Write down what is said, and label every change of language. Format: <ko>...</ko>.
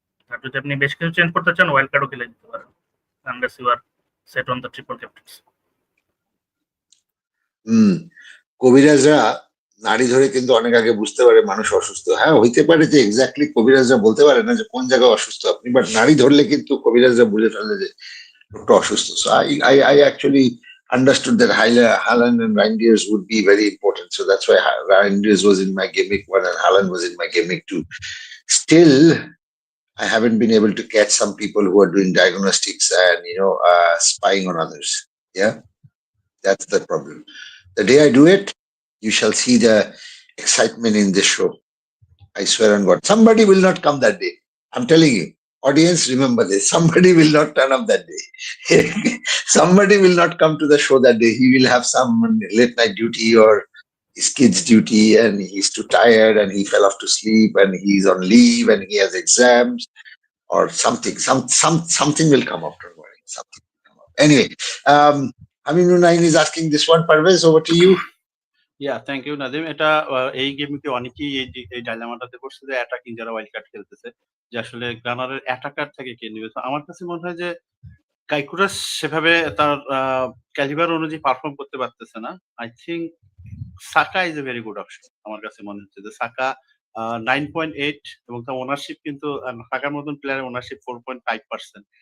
<bn>আর যদি আপনি বেশ কিছু চেঞ্জ করতে চান ওয়াইল্ড কার্ডও খেলে দিতে পারেন,</bn> <en>Unless you are set on the triple captaincy.</en> <bn>কবিরাজরা নাড়ি ধরে কিন্তু অনেক আগে বুঝতে পারে মানুষ অসুস্থ। হ্যাঁ, হইতে পারে যে এক্স্যাক্টলি কবিরাজরা বলতে পারে না যে কোন জায়গায় অসুস্থ আপনি, বাট নাড়ি ধরলে কিন্তু কবিরাজরা বুঝে ফেলে যে লোকটা অসুস্থ।</bn> <en>So I actually understood that Haaland and Reindeers would be very important. So that's why Reindeers was in my game week 1 and Haaland was in my game week 2. Still, I haven't been able to catch some people who are doing diagnostics and spying on others. Yeah, that's the problem. The day I do it, you shall see the excitement in this show. I swear on God, somebody will not come that day. I'm telling you, audience, remember this. Somebody will not turn up that day. Somebody will not come to the show that day. He will have some late night duty or his kid's duty, and he's too tired and he fell off to sleep and he's on leave and he has exams or something. Something will come up. Don't worry. Something will come up. Anyway, Aminur Nain is asking this one. Parvez, over to you. Yeah, thank you, Nadim.</en> <bn>এটা এই গেমকে অনেকেই এই ডাইলেমাটাতে পড়ছে যে attacking যারা wild card খেলতেছে, যে আসলে গানারের অ্যাটাকার থেকে কে নেবে। তো আমার কাছে মনে হয় যে কাইকুরাস সেভাবে তার ক্যালিবার অনুযায়ী পারফর্ম করতে পারতেছে না।</bn> <en>I think Saka is a very good option.</en> <bn>আমার কাছে মনে হচ্ছে যে সাকা 9.8 এবং তার ওনারশিপ কিন্তু সাকার মতন প্লেয়ারের ওনারশিপ 4.5%।</bn>